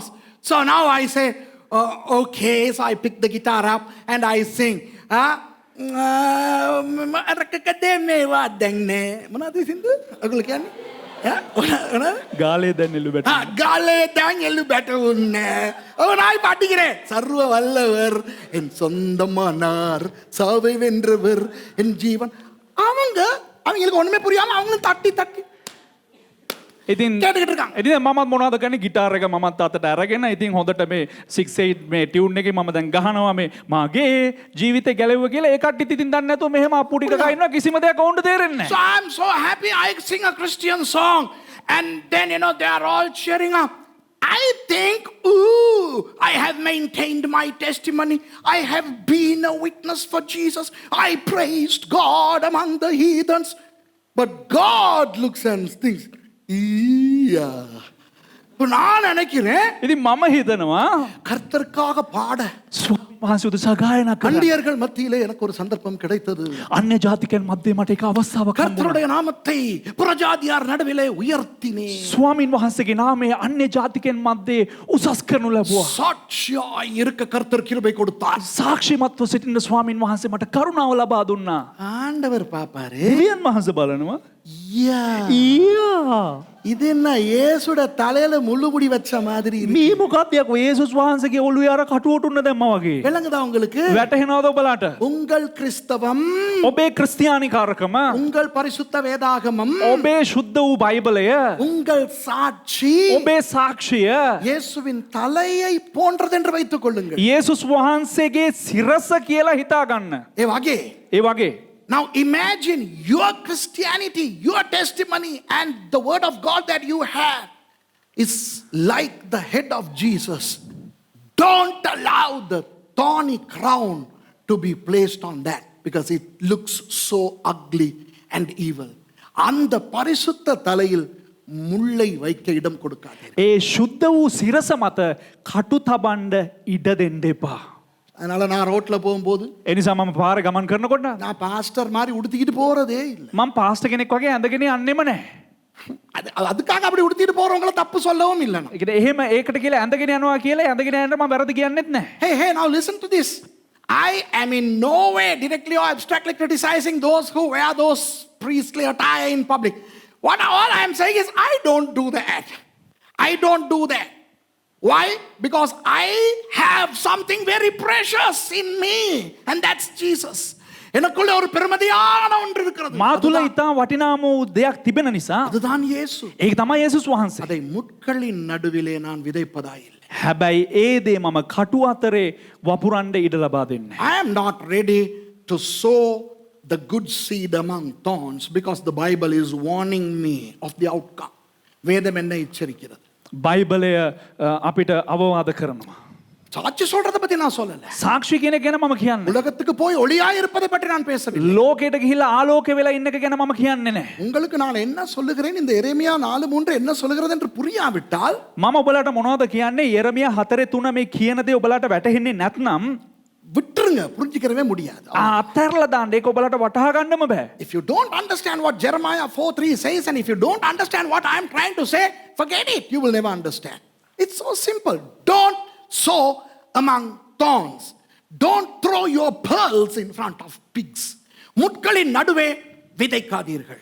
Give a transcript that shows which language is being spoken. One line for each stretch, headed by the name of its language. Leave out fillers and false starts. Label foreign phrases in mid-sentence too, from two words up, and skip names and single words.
English: So now I say, okay, so I pick the guitar up and I sing.
Sinhala: මොනවද සින්දු? ඔයගොල්ලෝ කියන්නේ? ගාලේ දැන් එළු බැට.
Tamil: காலே தான் எள்ளு பெட்ட உன்ன நாய் பாட்டிக்கிறேன். சர்வ வல்லவர் என் சொந்தமானார், சாவை வென்றவர் என் ஜீவன். அவங்களுக்கு ஒண்ணுமே புரியாம அவங்களும் தட்டி
Sinhala: ඉතින්
Tamil: கேட்டுக்கிட்டு இருக்காங்க.
Sinhala: ඉතින් මමත් මොනවද කරන්නේ ගිටාර එක මමත් අතට අරගෙන ඉතින් හොඳට මේ 6/8 මේ ටියුන් එකේ මම දැන් ගහනවා මේ මාගේ ජීවිතේ ගැලෙව්වා කියලා ඒ කට්ටියත් ඉතින් දන්නේ නැතුව මෙහෙම අප්පු ටික ගහිනවා කිසිම දෙයක් ඔවුන්ට තේරෙන්නේ
English: So
Sinhala: නැහැ.
English: I'm so happy I sing a Christian song and then they are all cheering up. I think, I have maintained my testimony. I have been a witness for Jesus. I praised God among the heathens. But God looks and thinks,
Tamil: நான் நினைக்கிறேன்
Sinhala: ඉතින් මම හිතනවා
Tamil: கர்த்தருக்காக பாட
Sinhala: ස්වාමීන් වහන්සේ උදෙසා ගායනා කරන්න
Tamil: அந்நியர்கள் மத்தியிலே எனக்கு ஒரு சந்தர்ப்பம் கிடைத்தது.
Sinhala: අන්‍ය ජාතිකයන් මැද්දේ මට එක අවස්ථාවක් හම්බුණා.
Tamil: கர்த்தருடைய நாமத்தை புறஜாதியார் நடுவிலே உயர்த்தினேன்.
Sinhala: ස්වාමීන් වහන්සේගේ නාමය අන්‍ය ජාතිකයන් මැද්දේ උසස් කරනු ලැබුවා.
Tamil: சாட்சியாய் இருக்க கர்த்தர் கிருபை கொடுத்தார்.
Sinhala: සාක්ෂිමත්ව සිටින ස්වාමීන් වහන්සේ මට කරුණාව ලබා දුන්නා.
Tamil: ஆண்டவர் பாப்பாரு,
Sinhala: දෙවියන් වහන්සේ බලනවා
Tamil: இது என்ன இயேசுட தலையில முள்ளுமுடி வச்ச மாதிரி இருக்கு.
Sinhala: මේ මොකක්ද යකෝ යේසුස් වහන්සේගේ ඔළුවේ අර කටුවට උන්න දැම්මා වගේ.
Tamil: விளங்குதா உங்களுக்கு?
Sinhala: වැටහෙනවද ඔබලාට?
Tamil: உங்கள் கிறிஸ்தவம்,
Sinhala: ඔබේ ක්‍රිස්තියානිකාරකම,
Tamil: உங்கள் பரிசுத்த வேதாகமம்,
Sinhala: ඔබේ ශුද්ධ වූ බයිබලය,
Tamil: உங்கள் சாட்சி
Sinhala: ඔබේ සාක්ෂිය
Tamil: இயேசுவின் தலையை போன்றது என்று வைத்துக் கொள்ளுங்கள்.
Sinhala: යේසුස් වහන්සේගේ සිරස කියලා හිතා ගන්න. ඒ වගේ ඒ වගේ
English: Now imagine your Christianity, your testimony and the word of God that you have is like the head of Jesus. Don't allow the thorny crown to be placed on that because it looks so ugly and evil.
Tamil: அந்த பரிசுத்த தலையில் முள்ளை வைக்க இடம் கொடுக்காதீர்கள்.
Sinhala: ඒ ශුද්ධ වූ සිරස මත කටු තබන්න ඉඩ දෙන්න එපා.
Tamil: அதனால நான் ரோட்ல போகும்போது
Sinhala: එනිසා මම පාර ගමන් කරනකොට
Tamil: நான் பாஸ்டர் மாதிரி உடுத்திக்கிட்டு போறதே இல்லை.
Sinhala: මම පාස්ටර් කෙනෙක් වගේ ඇඳගෙන යන්නෙම නැහැ.
Tamil: அதுக்காக அப்படி உடுத்திட்டு போறவங்கள தப்பு சொல்லவும் இல்லை.
Sinhala: ඒ කියන්නේ එහෙම ඒකට කියලා ඇඳගෙන යනවා කියලා ඇඳගෙන යන්න මම වැරදි කියන්නෙත් නැහැ.
English: Hey, now listen to this. I am in no way directly or abstractly criticizing those who wear those priestly attire in public. All I am saying is I don't do that. I don't do that. Why? Because I have something very precious in me, and that's Jesus.
Tamil: எனக்குள்ள ஒரு பெருமதியான ஒன்று இருக்கிறது.
Sinhala: මා තුළ ඉතා වටිනාම වූ දෙයක් තිබෙන නිසා
Tamil: அதுதான் இயேசு.
Sinhala: ඒක තමයි යේසුස් වහන්සේ.
Tamil: அதை முட்களின் நடுவிலே நான் விதைப்பதாயில்லை.
Sinhala: හැබැයි ඒ දේ මම කටු අතරේ වපුරන්න ඉඩ ලබා දෙන්නේ.
English: I am not ready to sow the good seed among thorns because the Bible is warning me of the outcome.
Tamil: வேதம் என்ன எச்சரிக்கிறது?
Sinhala: බයිබලය අපිට අවවාද කරනවා.
Tamil: சாட்சி சொல்றதை பத்தி நான் சொல்லல.
Sinhala: සාක්ෂි කියන එක ගැන මම කියන්නේ.
Tamil: உலகத்துக்கு போய் ஒளியாய் இருப்பதை பற்றி நான் பேசவில்லை.
Sinhala: ලෝකයට ගිහිල්ලා ආලෝක වෙලා ඉන්න එක ගැන මම කියන්නේ නැහැ.
Tamil: உங்களுக்கு நான் என்ன சொல்லுகிறேன், இந்த எரேமியா 4:3 என்ன சொல்லுகிறது என்று புரியாவிட்டால்
Sinhala: මම ඔබලාට මොනවද කියන්නේ යෙරමියා 4:3 මේ කියන දේ ඔබලාට වැටහෙන්නේ නැත්නම්
Tamil: விட்டுருங்க, புரிஞ்சிக்கிறவே முடியாது.
Sinhala: අත්හැරලා දාන්න ඒක ඔබලාට වටහා ගන්නම බෑ.
English: If you don't understand what Jeremiah 4:3 says, and if you don't understand what I am trying to say, forget it. You will never understand. It's so simple. Don't sow among thorns. Don't throw your pearls in front of pigs.
Tamil: முட்களின் நடுவே விதைக்காதீர்கள்.